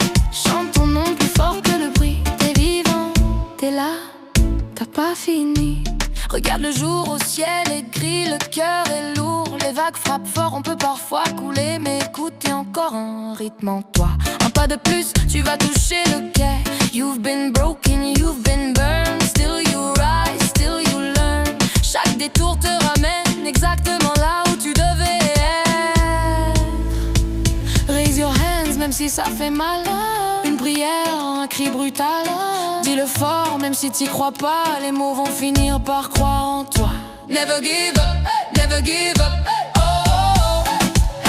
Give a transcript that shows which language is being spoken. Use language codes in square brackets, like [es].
[fr] Chante ton nom plus fort que le bruit, t'es vivant, t'es là, t'as pas fini. Regarde le jour au ciel est gris, le cœur est lourd. Les vagues frappent fort, on peut parfois couler. Mais écoute, y'a encore un rythme en toi. Un pas de plus, tu vas toucher le quai. [en] You've been broken, you've been burned. Still you rise, still you learn. [fr] Chaque détour te ramène exactement là où tu devais être. [en] Raise your hands, [fr] même si ça fait mal. Une prière, un cri brutal. Dis-le fort, même si t'y crois pas. Les mots vont finir par croire en toi. [en] Never give up, never give up, oh, oh, oh.